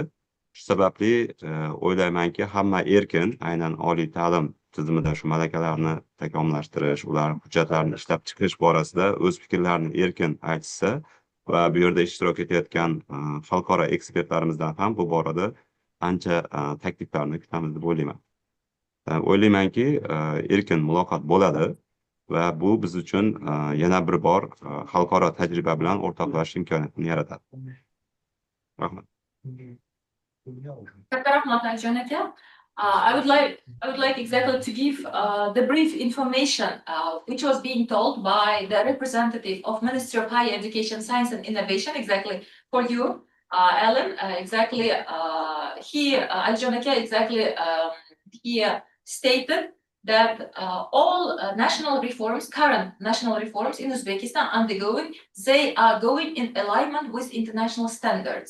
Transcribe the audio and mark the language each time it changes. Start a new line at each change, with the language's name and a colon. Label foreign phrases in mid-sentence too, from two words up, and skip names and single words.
Uzbek: Shu sababli o'ylaymanki, hamma erkin aynan oliy ta'lim tizimida shu malakalarni takomillashtirish, ular hujjatlarini ishlab chiqish borasida o'z fikrlarini erkin aytishsa va bu yerda ishtirok etayotgan xalqaro ekspertlarimizdan ham bu borada ancha takliflarni kutamiz deb o'ylayman. O'ylaymanki, erkin muloqot bo'ladi va bu biz uchun yana bir bor xalqaro tajriba bilan o'rtoqlashish imkoniyatini yaratadi. Rahmat. Katta rahmat, Aljan aka.
English: I would like exactly to give the brief information which was being told by the representative of Ministry of Higher Education, Science and Innovation, exactly for you, Alan. Exactly, he stated that all national reforms, current national reforms in Uzbekistan undergoing, they are going in alignment with international standards.